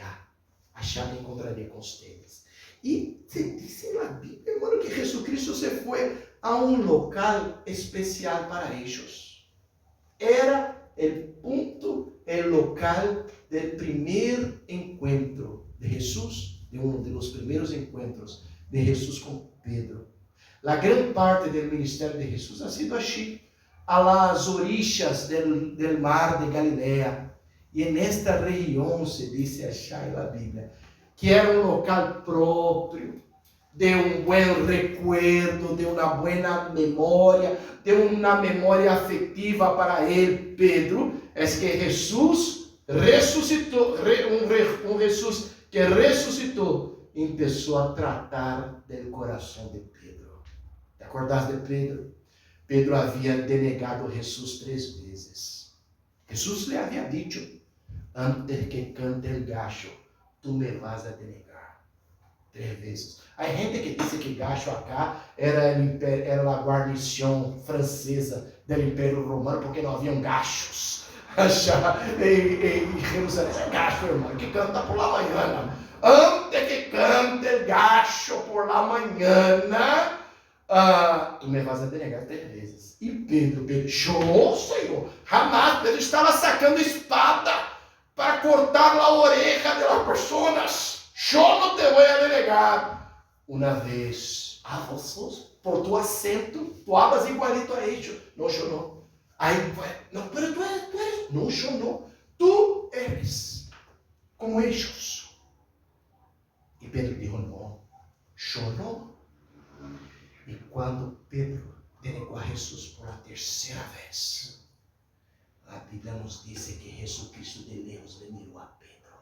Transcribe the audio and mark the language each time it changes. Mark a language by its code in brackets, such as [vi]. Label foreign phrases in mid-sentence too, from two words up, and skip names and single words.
[pt] Achá me encontrarei com vocês." E se diz na Bíblia, irmão, que Jesus Cristo se foi a local especial para eles. Era o ponto, o local do primeiro encontro de Jesus, de dos primeiros encontros de Jesus com Pedro. A grande parte do ministério de Jesus [es] ha sido [pt] assim, [es] a las orillas del mar de Galileia. [pt] E nesta região se diz achar na Bíblia que era local próprio, de bom recuerdo, de uma boa memória, de uma memória afetiva para ele, Pedro. É que Jesus ressuscitou, Jesus que ressuscitou, começou a tratar do coração de Pedro. [es] ¿Te acordás de Pedro? [pt] Pedro havia denegado Jesus 3 vezes. Jesus lhe havia [es] dicho: "Antes que cante el gallo, tu me vas a denegar." [pt] 3 vezes. Há gente que diz que gacho acá era a guarnição francesa do Império Romano, porque não haviam gachos em Jerusalém. É gacho, irmão, que canta [es] por la [pt] manhã. [es] Antes que cante el gacho por la manhã, tu me vas a denegar 3 vezes. [pt] E Pedro chorou, Senhor. Jamás. Pedro estava sacando espada para cortar a orelha [es] de las personas. [pt] Eu não te vou a denegar. Uma vez, [es] vosotros, por tu acento, tu hablas igualito a ellos. [pt] Não, eu não. Aí, não, [es] pero tu eres. [pt] Não, eu não. [es] tú eres como ellos. Y Pedro dijo, no, yo no. Y cuando Pedro denegó a Jesús por la tercera vez, la Biblia nos dice que Jesucristo de lejos le miró a Pedro.